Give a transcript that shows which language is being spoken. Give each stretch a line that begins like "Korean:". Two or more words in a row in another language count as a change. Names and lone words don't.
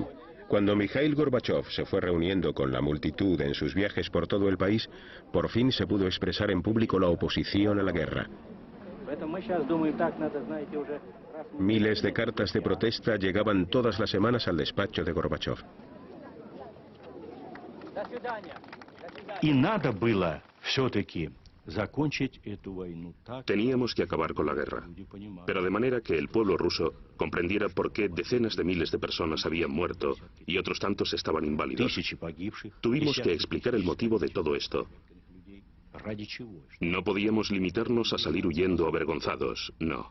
Spanish: Cuando Mikhail Gorbachev se fue reuniendo con la multitud en sus viajes por todo el país, por fin se pudo expresar en público la oposición a la guerra. Miles de cartas de protesta llegaban todas las semanas al despacho de Gorbachev.
Russian: Y надо было все-таки закончить эту войну так.
Spanish: Teníamos que acabar con la guerra, pero de manera que el pueblo ruso comprendiera por qué decenas de miles de personas habían muerto y otros tantos estaban inválidos. Tuvimos que explicar el motivo de todo esto. No podíamos limitarnos a salir huyendo avergonzados, no.